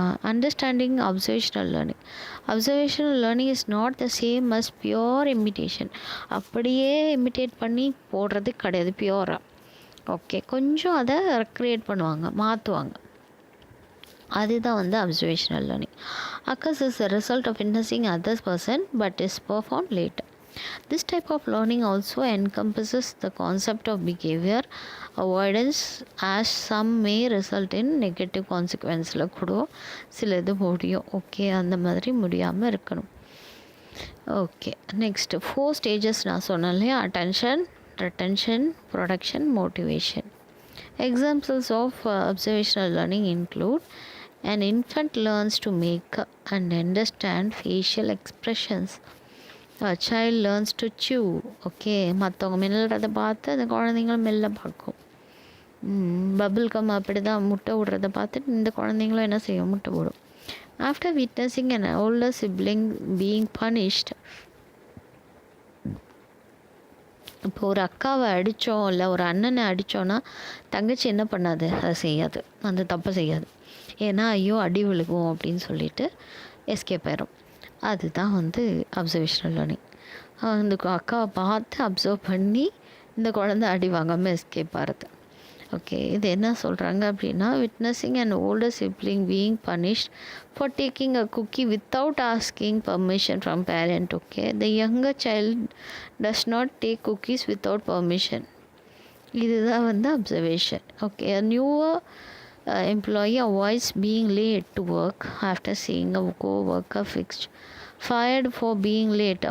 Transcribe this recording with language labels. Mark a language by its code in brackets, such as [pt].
[en] Understanding observational learning. Observational learning is not the same as pure imitation. [ta] அப்படியே imitate பண்ணி போடுறது கிடையாது பியோராக. Okay, கொஞ்சம் அதை ரெக்ரியேட் பண்ணுவாங்க, மாற்றுவாங்க. அதுதான் வந்து observational learning. [en] occurs as a result of witnessing others person but is performed later. This type of learning also encompasses the concept of behavior avoidance, as some may result in negative consequences கூட சில இது முடியும். [ta] Okay, அந்த மாதிரி முடியாமல் இருக்கணும். Okay, next 4 stages நான் சொன்னேன் இல்லையா, attention, retention, production, motivation. [en] Examples of observational learning include: an infant learns to make and understand facial expressions. A child learns to chew. [ta] Okay, மற்றவங்க மெல்றதை பார்த்து அந்த குழந்தைங்களும் மெல்ல பார்க்கும். பபிள் கம் அப்படி தான் முட்டை விடுறத பார்த்துட்டு இந்த குழந்தைங்களும் என்ன செய்யும், முட்டை விடும். [en] After witnessing an older sibling being punished. [ta] இப்போ ஒரு அக்காவை அடித்தோம், இல்லை ஒரு அண்ணனை அடித்தோன்னா தங்கச்சி என்ன பண்ணாது, அதை செய்யாது, அந்த தப்பை செய்யாது. ஏன்னா ஐயோ அடி விழுகும் அப்படின்னு சொல்லிட்டு எஸ்கேப் ஆயிரும். அதுதான் வந்து அப்சர்வேஷனல் லேர்னிங். அந்த அக்காவை பார்த்து அப்சர்வ் பண்ணி இந்த குழந்தை அடி வாங்காமல் எஸ்கேப் ஆகிறது. [en] Okay, இது என்ன சொல்கிறாங்க அப்படின்னா, witnessing and older sibling being punished for taking a cookie without asking permission from parent. Okay, the younger child does not take cookies without permission. [ta] இதுதான் வந்து observation. [en] Okay, newer employee avoids being late to work after seeing a co-worker fired for being late.